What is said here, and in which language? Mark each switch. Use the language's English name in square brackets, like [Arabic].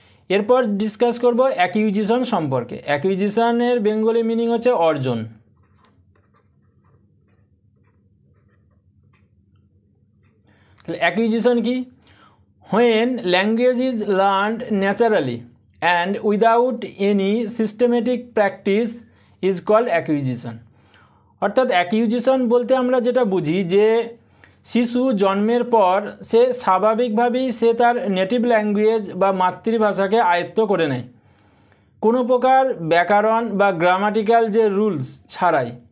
[Bangla] এরপর ডিসকাস করব অ্যাকুইজিশন সম্পর্কে। অ্যাকুইজিশনের বেঙ্গলি মিনিং হচ্ছে অর্জন। তাহলে অ্যাকুইজিশন কি? [English] When language is learned naturally and without any systematic practice is called acquisition। [Bangla] অর্থাৎ অ্যাকিউজিশন বলতে আমরা যেটা বুঝি যে শিশু জন্মের পর সে স্বাভাবিকভাবেই সে তার নেটিভ ল্যাঙ্গুয়েজ বা মাতৃভাষাকে আয়ত্ত করে নেয়, কোনো প্রকার ব্যাকরণ বা গ্রামাটিক্যাল যে রুলস ছাড়াই।